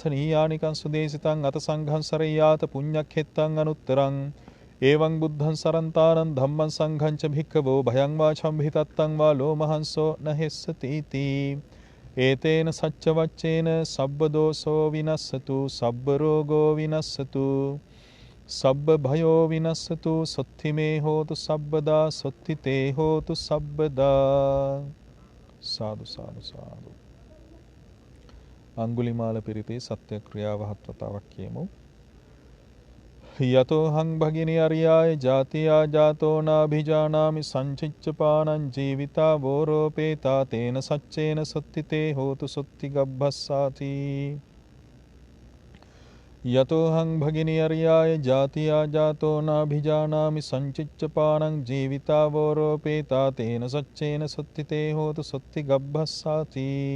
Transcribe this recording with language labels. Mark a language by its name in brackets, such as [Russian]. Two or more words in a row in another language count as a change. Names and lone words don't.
[Pali] නීයානිකං සුදේසිතං අත සංඝං සරయ్యాත පුඤ්ඤක්ඛෙත්තං අනුත්තරං එවං බුද්ධං සරන්තානං ධම්මං සංඝං ච භික්ඛවෝ භයං වා චම්භිතත්තං වා ලෝමහංසෝ නහෙස්සති තී ඒතේන සච්ච වච්චේන සබ්බ දෝසෝ විනස්සතු සබ්බ රෝගෝ විනස්සතු සබ්බ භයෝ විනස්සතු සොත්තිමේ හෝතු සබ්බදා සොත්තිතේ හෝතු සබ්බදා සාදු සාදු සාදු. [Sinhala] අංගුලිමාල පිරිතේ සත්‍ය ක්‍රියාව හත් වතාවක් කියමු. [Pali] යතෝහං භගිනි අරියාය ජාතියා ජාතෝ නාභිජානාමි සංචිච්චපානං ජීවිතා වෝරෝපේතා තේන සච්චේන සොත්තිතේ හෝතු සොත්ති ගබ්බස්සාති. යතෝහං භගිනි අරියාය ජාතියා ජාතෝ නාභිජානාමි සංචිච්චපානං ජීවිතා වෝරෝපේතා තේන සච්චේන සොත්තිතේ හෝතු සොත්ති ගබ්බස්සාති.